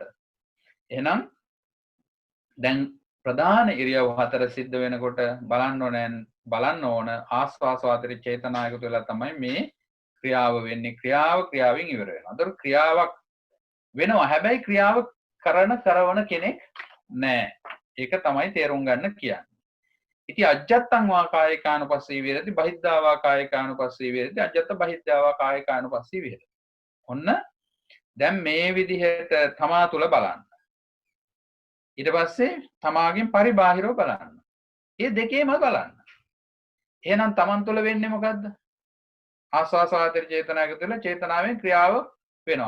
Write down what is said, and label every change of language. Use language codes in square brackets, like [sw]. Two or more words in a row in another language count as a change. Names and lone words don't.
[si] එහෙනම් දැන් ප්‍රධාන ඉරියව් හතර සිද්ධ වෙනකොට බලන්න ඕන ආස්වාස වාතර චේතනා එකතු වෙලා තමයි මේ ක්‍රියාව වෙන්නේ. ක්‍රියාවෙන් ඉවර වෙනවා. ඒතර ක්‍රියාවක් වෙනවා. හැබැයි ක්‍රියාව කරන කෙනෙක් නෑ. ඒක තමයි තේරුම් ගන්න කියන්නේ. [pi] ඉති අජ්ජත්තං වා කායිකානුපස්සී විහෙරති බහිද්ධා වා කායිකානුපස්සී විහෙරති අජ්ජත්ත බහිද්ධා වා කායිකානුපස්සී විහෙරති. [si] ඔන්න දැන් මේ විදිහට තමා තුල බලන්න. ඊට පස්සේ තමාගෙන් පරිබාහිරව බලන්න. මේ දෙකේම බලන්න. එහෙනම් තමන් තුල වෙන්නේ මොකද්ද? ආස්වාස වාතර චේතනා එකතු වෙලා චේතනාවෙන් ක්‍රියාව වෙනවා.